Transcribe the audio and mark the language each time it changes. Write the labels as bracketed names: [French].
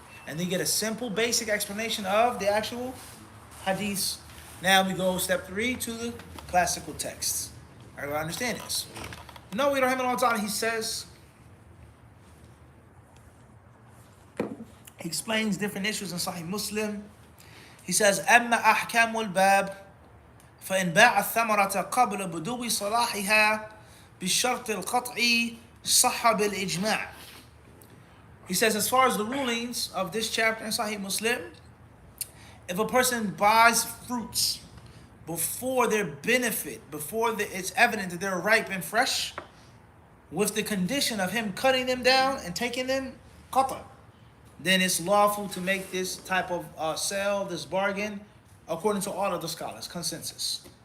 [English] And then you get a simple, basic explanation of the actual hadiths. Now we go step 3 to the classical texts. Everyone understand this? Nawawi rahimahullah ta'ala, he says, he explains different issues in Sahih Muslim. He says, [Arabic] أما أحكام الباب فإن باع الثمرة قبل بدو صلاحها بالشرط القطعي صح بالإجماع. [English] He says, as far as the rulings of this chapter in Sahih Muslim, if a person buys fruits before their benefit, before it's evident that they're ripe and fresh, with the condition of him cutting them down and taking them qata, then it's lawful to make this type of sale, this bargain, according to all of the scholars, consensus.